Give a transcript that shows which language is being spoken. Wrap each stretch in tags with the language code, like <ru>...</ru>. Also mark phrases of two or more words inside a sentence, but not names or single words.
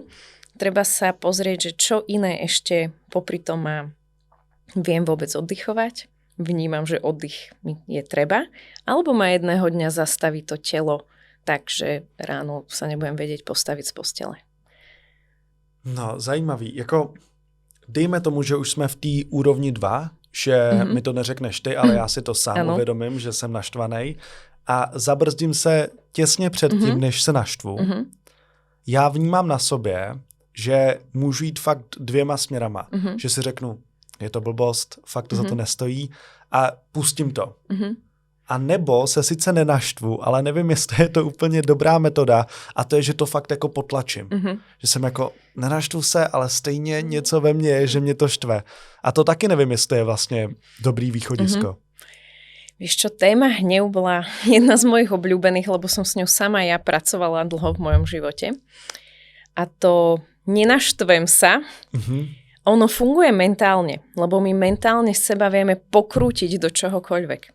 <sk>Treba sa pozrieť, že čo iné ešte popri tom mám. Viem vôbec oddychovať, vnímam, že oddych mi je treba, alebo ma jedného dňa zastaví to telo tak, že ráno sa nebudem vedieť postaviť z postele.</sk> <cs>No, zajímavý. Jako, dejme tomu, že už jsme v té úrovni 2, že mi to neřekneš ty, ale já si to sám uvědomím, že jsem naštvanej a zabrzdím se těsně před tím, než se naštvu. Já vnímám na sobě, že můžu jít fakt 2 směrama. Že si řeknu, je to blbost, fakt to za to nestojí a pustím to. A nebo se sice nenaštvu, ale nevím, jestli je to úplně dobrá metoda a to je, že to fakt jako potlačím. Že jsem jako, nenaštvu se, ale stejně něco ve mně je, že mě to štve. A to taky nevím, jestli je vlastně dobrý východisko.</cs> <sk>Vieš čo, téma hnev bola jedna z mojich obľúbených, lebo som s ňou sama ja pracovala dlho v mojom živote. A to nenaštvem sa, ono funguje mentálne, lebo my mentálne seba vieme pokrútiť do čohokoľvek.</sk>